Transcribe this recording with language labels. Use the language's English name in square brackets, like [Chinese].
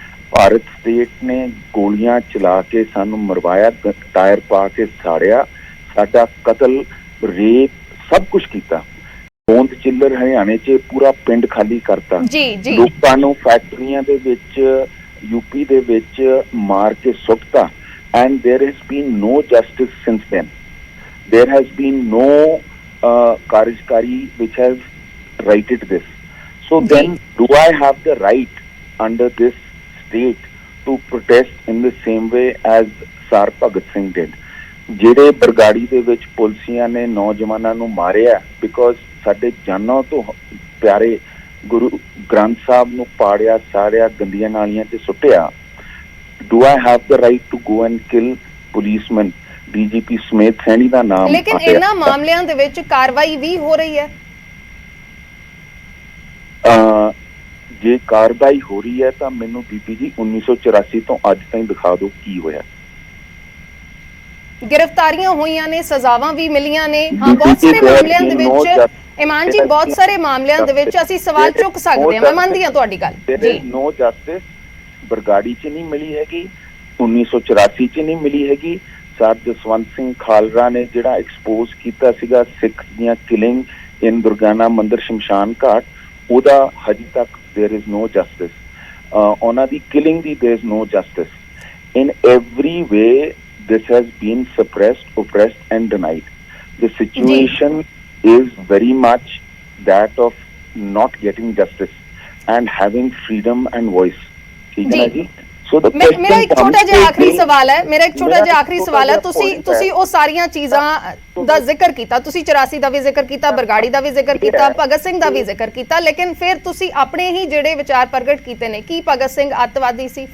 [Punjabi] Bharat state ਨੇ ਗੋਲੀਆਂ ਚਲਾ ਕੇ ਸਾਨੂੰ ਮਰਵਾਇਆ, ਟਾਇਰ ਪਾ ਕੇ ਸਾੜਿਆ, ਸਾਡਾ ਕਤਲ, ਰੇਪ, ਸਭ ਕੁਝ ਕੀਤਾ। ਹੋਂਦ ਚਿੱਲਰ ਹਰਿਆਣੇ 'ਚ ਪੂਰਾ ਪਿੰਡ ਖਾਲੀ ਕਰਤਾ। ਲੋਕਾਂ ਨੂੰ ਫੈਕਟਰੀਆਂ ਦੇ ਵਿੱਚ, UP ਦੇ ਵਿੱਚ ਮਾਰ ਕੇ ਸੁੱਟਤਾ। [English] And there has been no justice since then. There has been no Karajkari which has righted this. So then do I have the right under this state to protest in the same way as Sar Bhagat Singh did? [Punjabi] ਜਿਹੜੇ ਬਰਗਾੜੀ ਦੇ ਵਿੱਚ ਪੁਲਸੀਆਂ ਨੇ ਨੌਜਵਾਨਾਂ ਨੂੰ ਮਾਰਿਆ because ਸਾਡੇ ਜਾਨਾਂ ਤੋਂ ਪਿਆਰੇ ਗੁਰੂ ਗ੍ਰੰਥ ਸਾਹਿਬ ਨੂੰ ਪਾੜਿਆ, ਸਾੜਿਆ, ਗੰਦੀਆਂ ਨਾਲੀਆਂ 'ਚ ਸੁੱਟਿਆ। [English] Do I have the right to go and kill policemen? [Punjabi] DGP ਸਮੇਤ ਸੈਣੀ ਦਾ ਨਾਮ, ਲੇਕਿਨ ਇਹਨਾਂ ਮਾਮਲਿਆਂ ਦੇ ਵਿੱਚ ਕਾਰਵਾਈ ਵੀ ਹੋ ਰਹੀ ਹੈ। ਜੇ ਕਾਰਵਾਈ ਹੋ ਰਹੀ ਹੈ ਤਾਂ ਮੈਨੂੰ ਬੀਬੀ ਜੀ 1984 ਤੋਂ ਅੱਜ ਤਾਈਂ ਦਿਖਾ ਦਿਓ ਕੀ ਹੋਇਆ। ਗ੍ਰਿਫਤਾਰੀਆਂ ਹੋਈਆਂ ਨੇ, ਸਜ਼ਾਵਾਂ ਵੀ ਮਿਲੀਆਂ ਨੇ। ਹਾਂ, ਬਹੁਤ ਸਾਰੇ ਮਾਮਲਿਆਂ ਦੇ ਵਿੱਚ ਇਮਾਨ ਜੀ, ਬਹੁਤ ਸਾਰੇ ਮਾਮਲਿਆਂ ਦੇ ਵਿੱਚ ਅਸੀਂ ਸਵਾਲ ਚੁੱਕ ਸਕਦੇ ਹਾਂ। ਮੈਂ ਮੰਨਦੀ ਹਾਂ ਤੁਹਾਡੀ ਗੱਲ ਜੀ। [English] no justice [Punjabi] ਬਰਗਾੜੀ 'ਚ ਨਹੀਂ ਮਿਲੀ ਹੈਗੀ, 1984 'ਚ ਨਹੀਂ ਮਿਲੀ ਹੈਗੀ। ਸਰ ਜਸਵੰਤ ਸਿੰਘ ਖਾਲਰਾ ਨੇ ਜਿਹੜਾ ਐਕਸਪੋਜ਼ ਕੀਤਾ ਸੀਗਾ ਸਿੱਖ ਦੀਆਂ ਕਿਲਿੰਗ ਇਨ ਦੁਰਗਾਨਾ ਮੰਦਿਰ ਸ਼ਮਸ਼ਾਨ ਘਾਟ, ਉਹਦਾ ਹਜੇ ਤੱਕ [English] There is no justice. [Punjabi] ਉਹਨਾਂ ਦੀ killing ਦੀ [English] There is no justice. In every way this has been suppressed, oppressed and denied. The situation is very much that of not getting justice and having freedom and voice. [Hindi] ठीक है ना जी? [English] So the [Punjabi] मेरा एक छोटा जिहा आखिरी सवाल है, ਤੁਸੀਂ ਉਹ ਸਾਰੀਆਂ ਚੀਜ਼ਾਂ ਦਾ ਜ਼ਿਕਰ ਕੀਤਾ, ਤੁਸੀਂ 84 ਦਾ ਵੀ ਜ਼ਿਕਰ ਕੀਤਾ, ਬਰਗਾੜੀ ਦਾ ਵੀ ਜ਼ਿਕਰ ਕੀਤਾ, ਭਗਤ ਸਿੰਘ ਦਾ ਵੀ ਜ਼ਿਕਰ ਕੀਤਾ, ਲੇਕਿਨ ਫਿਰ ਤੁਸੀਂ ਆਪਣੇ ਹੀ ਜਿਹੜੇ ਵਿਚਾਰ ਪ੍ਰਗਟ ਕੀਤੇ ਨੇ, ਕੀ ਭਗਤ ਸਿੰਘ ਅੱਤਵਾਦੀ ਸੀ?